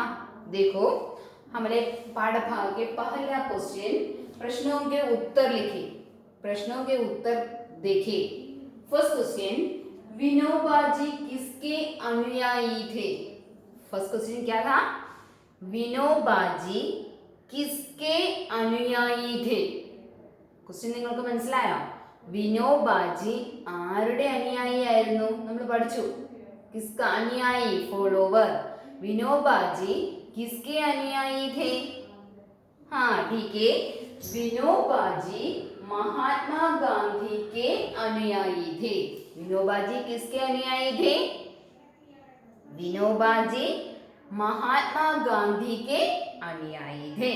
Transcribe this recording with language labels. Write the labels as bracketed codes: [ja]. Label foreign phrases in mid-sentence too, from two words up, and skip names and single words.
[hi] देखो हमारे पाठभाग के पहला क्वेश्चन प्रश्नों के उत्तर लिखे, प्रश्नों के उत्तर देखे। [en] first question, [hi] विनोबा जी किसके अनुयायी थे? [en] first question [hi] क्या था? विनोबा जी किसके അനുയായി थे? [ml] ക്വസ്റ്റ്യൻ നിങ്ങൾക്ക് മനസ്സിലായോ? വിനോബാജി ആരുടെ അനുയായിയായിരുന്നു? നമ്മൾ പഠിച്ചു. [hi] किसका अनुयायी, फॉलोवर. विनोबाजी किसके अनुयायी थे? हाँ ठीक है, विनोबाजी महात्मा गांधी के अनुयायी थे. विनोबाजी किसके अनुयायी थे? विनोबाजी महात्मा गांधी के अनुयायी थे.